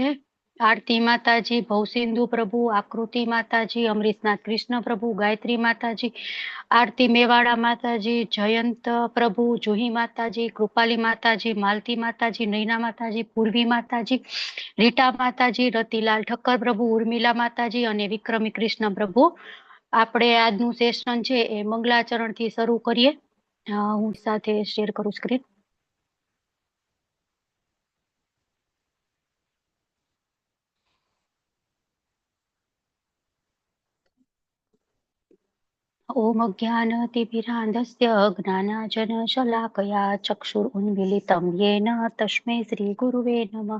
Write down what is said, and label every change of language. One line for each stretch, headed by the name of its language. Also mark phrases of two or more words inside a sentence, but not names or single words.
Gujarati: આરતી માતાજી, ભવસિંધુ પ્રભુ, આકૃતિ માતાજી, અમરીશનાથ કૃષ્ણ પ્રભુ, ગાયત્રી માતાજી, આરતી મેવાડા માતાજી, જયંત પ્રભુ, જુહી માતાજી, કૃપાલી માતાજી, માલતી માતાજી, નૈના માતાજી, પૂર્વી માતાજી, રીટા માતાજી, રતિલાલ ઠક્કર પ્રભુ, ઉર્મિલા માતાજી અને વિક્રમી કૃષ્ણ પ્રભુ. આપણે આજનું સેશન છે એ મંગલાચરણ થી શરૂ કરીએ. હું સાથે શેર કરું સ્ક્રીન.
Sanskrit: ओम अज्ञानतिमिरान्धस्य ज्ञानाञ्जनशलाकया चक्षुरुन्मीलितं येन तस्मै श्रीगुरुवे नमः।